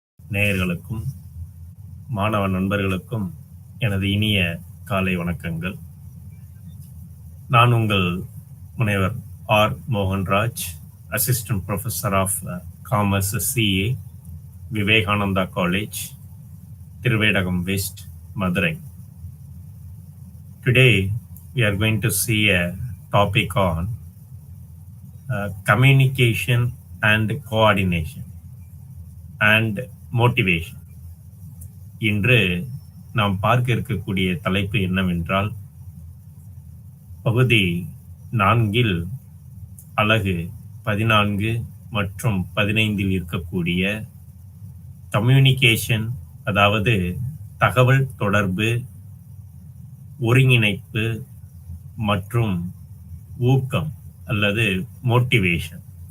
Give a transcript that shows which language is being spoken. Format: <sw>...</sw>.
<ta>நேயர்களுக்கும் மாணவ நண்பர்களுக்கும் எனது இனிய காலை வணக்கங்கள். நான் உங்கள் முனைவர் R Mohanraj, assistant professor of commerce CA, Vivekananda college, Thiruvedagam west, Madurai.</ta> <en>Today we are going to see a topic on communication and coordination and motivation.</en> <ta>இன்று நாம் பார்க்க இருக்கக்கூடிய தலைப்பு என்னவென்றால், பகுதி 4 அலகு 14 மற்றும் 15 இருக்கக்கூடிய கம்யூனிகேஷன், அதாவது தகவல் தொடர்பு, ஒருங்கிணைப்பு மற்றும் ஊக்கம் அல்லது மோட்டிவேஷன்.</ta>